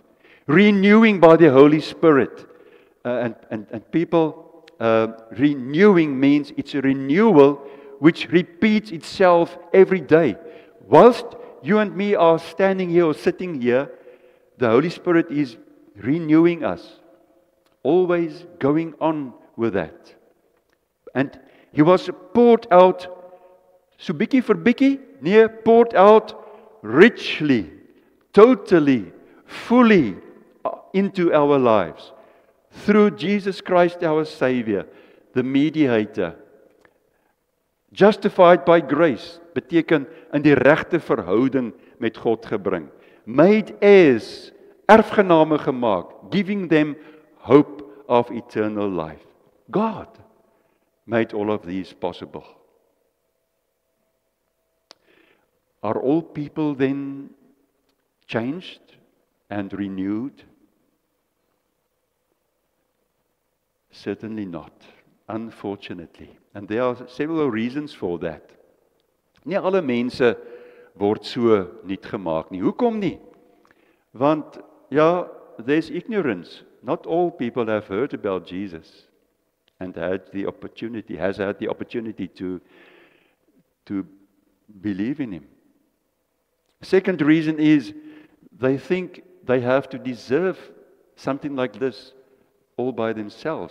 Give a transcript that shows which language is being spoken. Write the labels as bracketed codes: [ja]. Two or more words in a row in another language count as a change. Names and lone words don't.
[en] Renewing by the Holy Spirit. And people, renewing means it's a renewal which repeats itself every day. Whilst you and me are standing here or sitting here, the Holy Spirit is renewing us. Always going on with that. And He was poured out, [af] so bietjie vir bietjie, nee, [en] poured out richly, totally, fully into our lives. Through Jesus Christ our Savior, the mediator. Justified by grace, [af] beteken in die regte verhouding met God gebring. [en] Made heirs, [af] erfgename gemaak, [en] giving them hope of eternal life. God made all of these possible. Are all people then changed and renewed? Certainly not, unfortunately. And there are several reasons for that. [af] Nie alle mense word so nuut gemaak nie. Hoekom nie? Want, ja, [en] there's ignorance. Not all people have heard about Jesus and has had the opportunity to believe in Him. Second reason is they think they have to deserve something like this all by themselves.